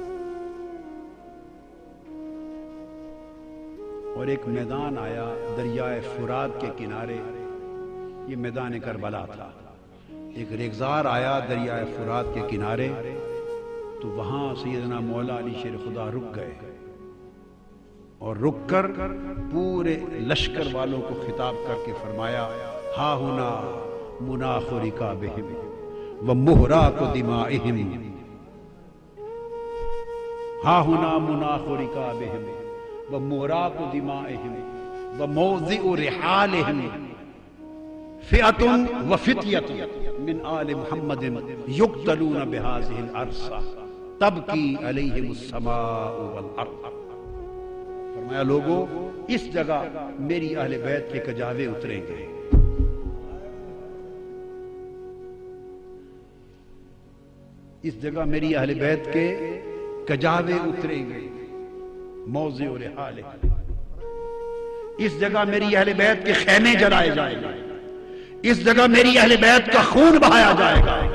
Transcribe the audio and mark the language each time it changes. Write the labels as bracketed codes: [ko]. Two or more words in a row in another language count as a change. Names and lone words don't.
[ur] اور ایک میدان آیا دریائے فرات کے کنارے، یہ میدان کربلا تھا، ایک ریگزار آیا دریائے فرات کے کنارے، تو وہاں سیدنا مولا علی شیر خدا رک گئے، اور رک کر پورے لشکر والوں کو خطاب کر کے فرمایا [ar] ہا ہنا مناخ رکابہم ومہراق دمائہم، ہا ہنا مناخ رکابہم ومہراق دمائہم وموضع رحالہم فئۃ وفتیۃ من آل محمد یقتلون بہذہ الارض تبکی علیہم السماء والارض۔ [ur] فرمایا لوگوں اس جگہ میری اہل بیت کے کجاوے اتریں گے، اس جگہ میری اہل بیت کے کجاوے اتریں گے، [ar] موضع رحال، [ur] اس جگہ میری اہل بیت کے خیمے جلائے جائیں گے، اس جگہ میری اہل بیت کا خون بہایا جائے گا،